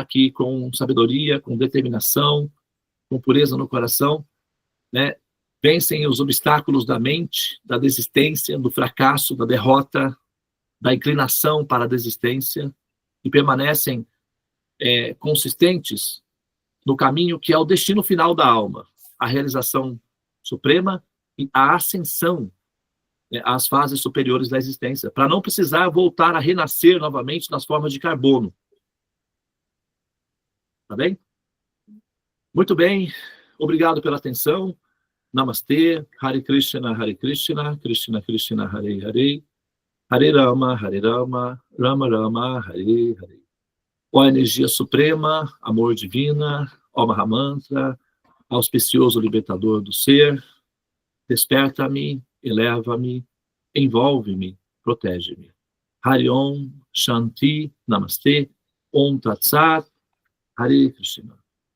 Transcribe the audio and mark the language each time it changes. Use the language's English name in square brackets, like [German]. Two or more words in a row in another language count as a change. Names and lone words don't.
[Portuguese] Que com sabedoria, com determinação, com pureza no coração, vencem os obstáculos da mente, da desistência, do fracasso, da derrota, da inclinação para a desistência e permanecem consistentes no caminho que é o destino final da alma, a realização suprema e a ascensão às fases superiores da existência, para não precisar voltar a renascer novamente nas formas de carbono. Tá bem? Muito bem, obrigado pela atenção. Namastê, [Sanskrit] Hare Krishna, Krishna Krishna, Hare Hare, Hare Rama, Rama Rama, Hare Hare. [Portuguese] Ó energia suprema, amor divina, ó Mahamantra, auspicioso libertador do ser, desperta-me, eleva-me, envolve-me, protege-me. [Sanskrit] Hari Om, Shanti, Namastê, Om Tat Sat, Hare Krishna.